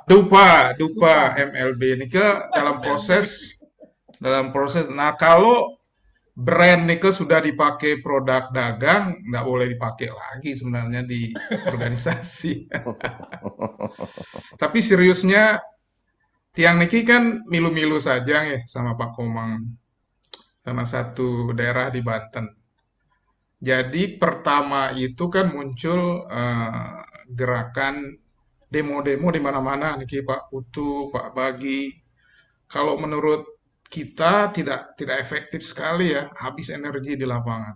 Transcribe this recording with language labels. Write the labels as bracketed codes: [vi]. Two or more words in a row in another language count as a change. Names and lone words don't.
[id] Dupa MLB ini dalam proses. Nah, kalau brand Nike sudah dipakai produk dagang, nggak boleh dipakai lagi sebenarnya di organisasi. Tapi seriusnya, [ban] Tiang Niki [id] kan milu-milu saja ya sama Pak Komang, sama satu daerah di Banten. Jadi pertama itu kan muncul gerakan demo-demo di mana-mana, Niki Pak Putu, Pak Bagi. Kalau menurut kita tidak efektif sekali ya, habis energi di lapangan.